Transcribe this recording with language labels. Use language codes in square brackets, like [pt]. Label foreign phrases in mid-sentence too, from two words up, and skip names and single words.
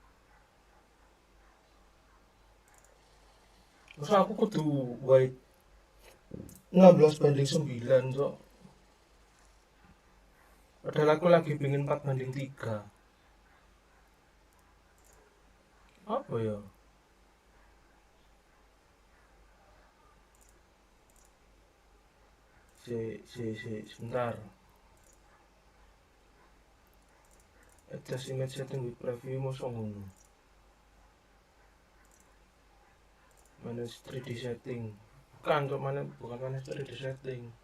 [jv] Terus aku kudu white 16:9 so. [id] Padahal aku lagi pingin 4:3. Apa ya? Sebentar. [en] Adjust image setting with preview [jv] mosok ngono. [en] Manage 3D setting. [id] Bukan [en] manage 3D setting.